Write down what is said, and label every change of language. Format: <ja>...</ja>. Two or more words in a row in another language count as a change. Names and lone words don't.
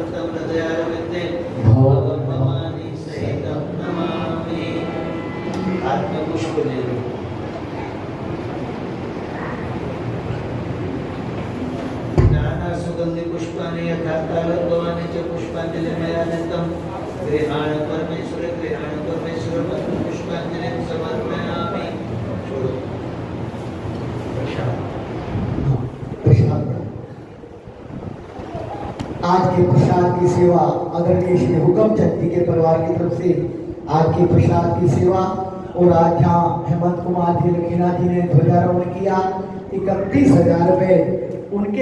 <sa>दयारविंदे भवं भवानी सहितं नमामि।</sa> <hi>हाथ में पुष्प ले लो।</hi> <sa>नाना सुगंधि पुष्पाणि यथा कालभवानि च पुष्पाञ्जलिमयानितं गृहाण परमेश्वर पुष्पाञ्जलिं समर्पयामि।</sa> <hi>छोड़ो प्रसाद। आज के प्रसाद की सेवा आदरणीय श्री हुकम चंद जी के परिवार की तरफ से आज के प्रसाद की सेवा और आज जहाँ हेमंत कुमार जी लकीना जी ने ध्वजारोहण किया 31,000 रुपए उनके</hi>